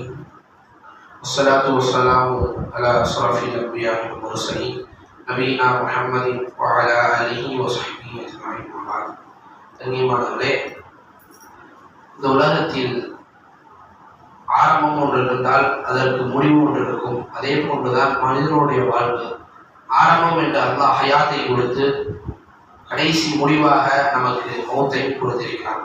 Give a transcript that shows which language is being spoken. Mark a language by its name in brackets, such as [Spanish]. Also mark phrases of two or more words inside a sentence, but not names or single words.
[Arabic] والصلاة والسلام على أشرف الأنبياء والمرسلين نبينا محمد وعلى آله وصحبه أجمعين. [Tamil] கண்ணியமானவர்களே, இந்த உலகத்தில் ஆரம்பம் ஒன்று இருந்தால் அதற்கு முடிவு ஒன்று இருக்கும். அதே போன்றுதான் மனிதனுடைய வாழ்வு. ஆரம்பம் என்று அல்லாஹ் ஹயாத்தை கொடுத்து கடைசி முடிவாக நமக்கு மௌத்தை கொடுத்திருக்கிறான்.